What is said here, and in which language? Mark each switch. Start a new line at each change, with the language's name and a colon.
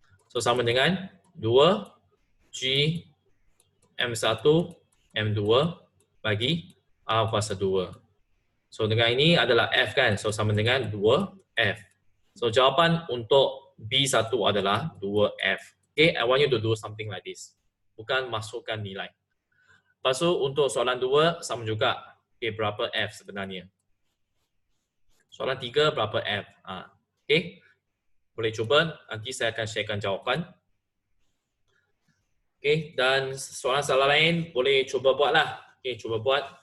Malay: So, sama dengan 2 G M1 M2 bagi A kuasa 2. So dengan ini adalah F kan. So sama dengan 2F. So jawapan untuk B1 adalah 2F.
English: Okay, I want you to do something like this.
Malay: Bukan masukkan nilai. Lepas tu untuk soalan 2 sama juga. Okay, berapa F sebenarnya? Soalan 3 berapa F? Okay. Boleh cuba. Nanti saya akan sharekan jawapan. Okay, dan soalan-soalan lain boleh cuba buatlah. Okay, cuba buat.